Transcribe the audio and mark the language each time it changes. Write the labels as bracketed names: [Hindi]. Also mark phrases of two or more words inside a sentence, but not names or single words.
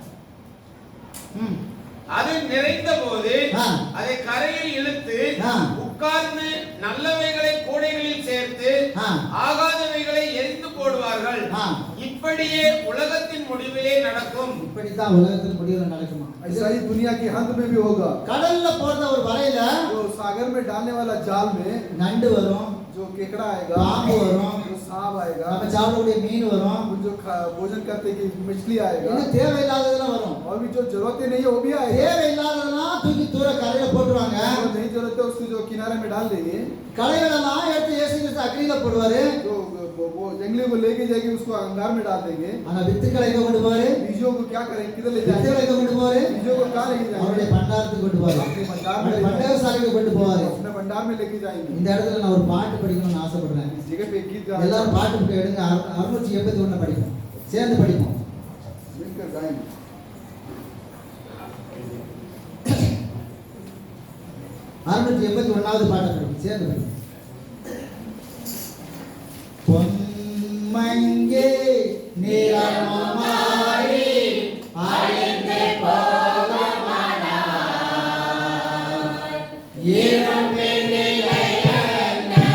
[Tamil] அது நிறைந்த போது அதை கரையில் இழுத்து உட்கார்ந்து நல்லவைகளை கூடைகளில் சேர்த்து ஆகாதவைகளை எரிந்து போடுவார்கள். இப்படியே உலகத்தின் முடிவிலே நடக்கும். இப்படித்தான் உலகத்தின் முடிவுல நடக்குமா? [Hindi] ऐसा ही दुनिया के अंत में भी होगा। [Tamil] கடல்ல போடுற ஒரு வலையில [Hindi] जो सागर में डालने वाला जाल में [Tamil] நண்டு வரும், [Hindi] जो केकड़ा आएगा, [Tamil] பாம்பு வரும், [Hindi] जो सांप आएगा, [Tamil] நம்ம சாப்பிடக்கூடிய மீன் வரும், [Hindi] जो भोजन करते कि मछली आएगा, [Tamil] இன்னும் தேவையில்லாததெல்லாம் வரும். [Hindi] और भी जो जरूरत नहीं है वो भी आएगा। [Tamil] தேவையில்லாததெல்லாம் தூக்கி தூர கரையில போட்டுருவாங்க. [Hindi] जो नहीं जरूरत है उसको जो किनारे में डाल देंगे। [Tamil] களைகளெல்லாம் எடுத்து இயேசு கிறிஸ்து அக்னியில போடுவாரு. [Hindi] जो वो जंगली को लेके जाके उसको अंगार में डाल देंगे। [Tamil] ஆனா வித்துக்களை எங்க கொண்டு போவாரு? [Hindi] बीजों को क्या करेंगे? किधर ले [Tamil] வித்துக்களை [Hindi] जाएंगे? [Tamil] எங்க கொண்டு போவாரு? [Hindi] बीजों को कहाँ लेके [Tamil] அவருடைய [Hindi] जाएंगे? [Tamil] பண்டாரத்துக்கு கொண்டு போவாரு. [Hindi] अपने भंडार में [Tamil] அவருடைய [Hindi] ले [Tamil] பண்டார [Hindi] जाएंगे। [Tamil] சாலைக்கு கொண்டு போவாரு. [Hindi] अपने भंडार में लेके जाएंगे। [Tamil] இந்த இடத்துல நான் ஒரு பாட்டு படிக்கணும்னு ஆசைப்படுறேன். [Hindi] इस जगह पे गीत गाना [Tamil] எல்லாரும் பாட்டு புக் எடுங்க. 681 படிப்போம், சேர்ந்து படிப்போம். [Hindi] मिलकर गाएंगे। [Tamil] 681வது பாட்டை படிப்போம், சேர்ந்து படிப்போம். பொன்மங்கே நிறமாரி அழிந்து போகுமானால் இரும்பின் நிலை என்ன?